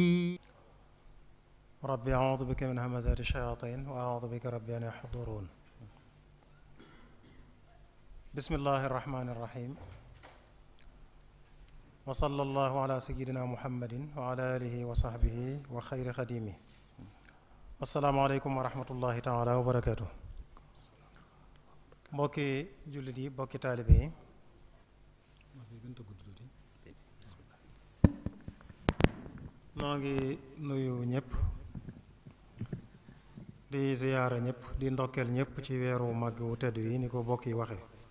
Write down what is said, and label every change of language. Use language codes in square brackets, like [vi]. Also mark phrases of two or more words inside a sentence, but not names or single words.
[ar] ربي أعوذ بك من همزات الشياطين وأعوذ بك ربي أن يحضرون. بسم الله الرحمن الرحيم وصلى الله على سيدنا محمد وعلى آله وصحبه وخير خديمه. السلام عليكم ورحمة الله تعالى وبركاته. [wo] mbokki jullit yi mbokki taalibe yi noo ngi nuyu ñëpp di ziyaara ñëpp di ndokkeel ñëpp ci weeru màgg wu tedd yi ni ko bokk yi waxe